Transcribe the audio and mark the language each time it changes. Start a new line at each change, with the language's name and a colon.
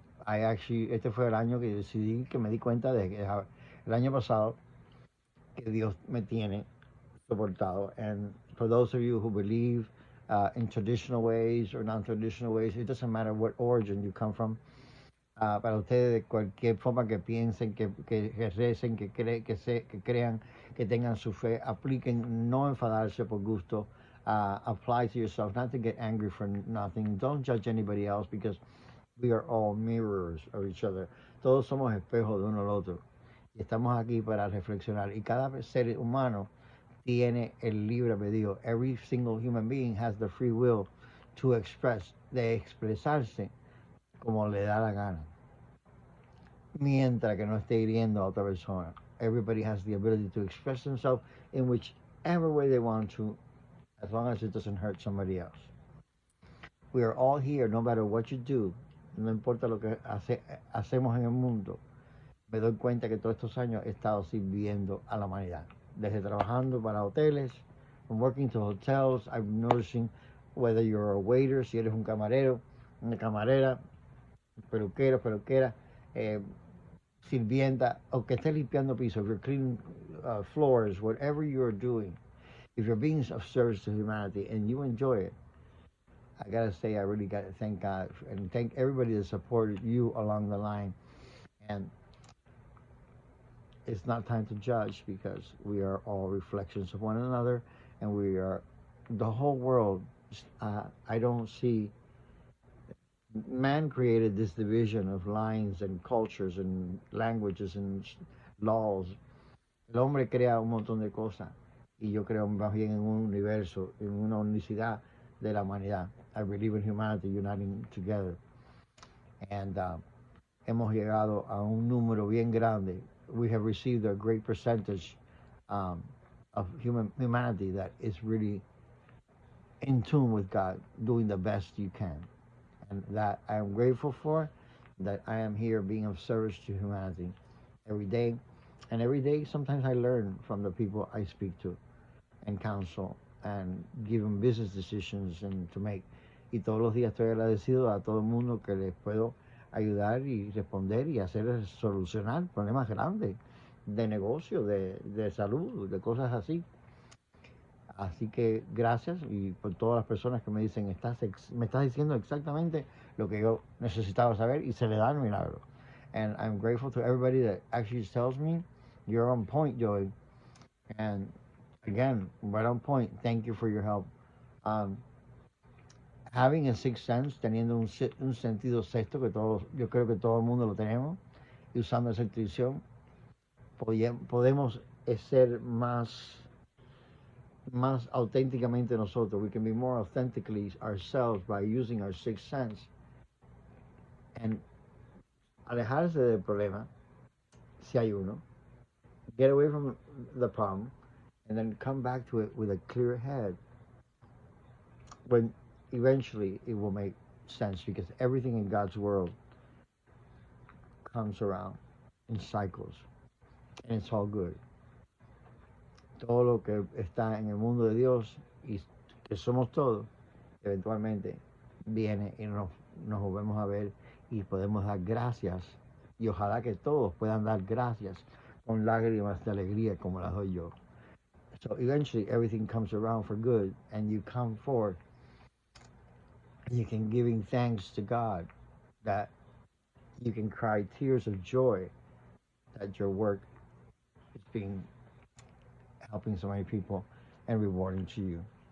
Spanish: Este fue el año que decidí, que me di cuenta de que el año pasado, que Dios me tiene soportado.
English: And for those of you who believe in traditional ways or non-traditional ways, it doesn't matter what origin you come from.
Spanish: Para ustedes, de cualquier forma que piensen, que recen, que crean, que tengan su fe, apliquen, no enfadarse por gusto.
English: Apply to yourself, not to get angry for nothing. Don't judge anybody else, because we are all mirrors of each other.
Spanish: Todos somos espejos de uno al otro. Y estamos aquí para reflexionar. Y cada ser humano tiene el libre albedrío.
English: Every single human being has the free will to express,
Spanish: de expresarse como le da la gana, mientras que no esté hiriendo a otra persona.
English: Everybody has the ability to express themselves in whichever way they want to, as long as it doesn't hurt somebody else. We are all here, no matter what you do.
Spanish: No importa lo que hacemos en el mundo. Me doy cuenta que todos estos años he estado sirviendo a la humanidad. Desde trabajando para hoteles,
English: from working to hotels, I'm noticing whether you're a waiter,
Spanish: si eres un camarero, una camarera, peluquera, sirvienta, o que esté limpiando pisos,
English: if you're cleaning floors, whatever you're doing, if you're being of service to humanity and you enjoy it, I gotta say, I really gotta thank God and thank everybody that supported you along the line. And it's not time to judge, because we are all reflections of one another, and we are the whole world. I don't see. Man created this division of lines and cultures and languages and laws.
Spanish: El hombre crea un montón de cosas, y yo creo más bien en un universo, en una unicidad de la humanidad.
English: I believe in humanity uniting together.
Spanish: And hemos llegado a un número bien grande.
English: We have received a great percentage of humanity that is really in tune with God, doing the best you can. And that I am grateful for, that I am here being of service to humanity every day. And every day, sometimes I learn from the people I speak to and counsel and give them business decisions and to make.
Spanish: Y todos los días estoy agradecido a todo el mundo que les puedo ayudar y responder y hacer solucionar problemas grandes de negocio, de salud, de cosas así. Así que gracias, y por todas las personas que me dicen, me estás diciendo exactamente lo que yo necesitaba saber, y se le da el milagro.
English: And I'm grateful to everybody that actually tells me, you're on point, Joey. And again, right on point. Thank you for your help. Having a sixth sense,
Spanish: teniendo un sentido sexto, que yo creo que todo el mundo lo tenemos, y usando esa intuición, podemos ser más auténticamente nosotros.
English: We can be more authentically ourselves by using our sixth sense. And
Spanish: alejarse del problema, si hay uno.
English: Get away from the problem, and then come back to it with a clear head. When eventually it will make sense, because everything in God's world comes around in cycles, and it's all good.
Spanish: Todo lo que está en el mundo de Dios y que somos todos, eventualmente viene y nos volvemos a ver y podemos dar gracias. Y ojalá que todos puedan dar gracias con lágrimas de alegría como las doy yo.
English: So eventually everything comes around for good, and you come forth and you can giving thanks to God, that you can cry tears of joy that your work is being helping so many people and rewarding to you.